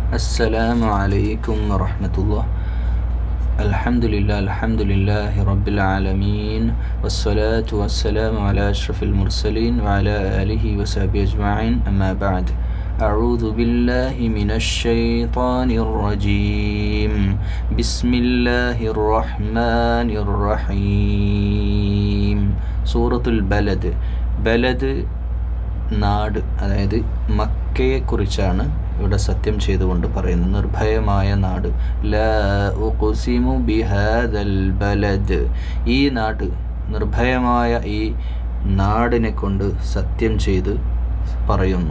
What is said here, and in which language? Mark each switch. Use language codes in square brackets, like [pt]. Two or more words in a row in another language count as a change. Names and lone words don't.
[ar] السلام عليكم ورحمة الله. الحمد لله رب العالمين، والصلاة والسلام على أشرف المرسلين وعلى آله وصحبه أجمعين، أما بعد. أعوذ بالله من الشيطان الرجيم. بسم الله الرحمن الرحيم. [ml] സൂറത്തുൽ ബലദ്. ബലദ് നാട്, അതായത് മക്കയെക്കുറിച്ചാണ് ഇവിടെ സത്യം ചെയ്തുകൊണ്ട് പറയുന്നത്. നിർഭയമായ നാട്. [ar] لا أقسم بهذا البلد. [ml] ഈ നാട്, നിർഭയമായ ഈ നാടിനെ കൊണ്ട് സത്യം ചെയ്ത് പറയുന്നു.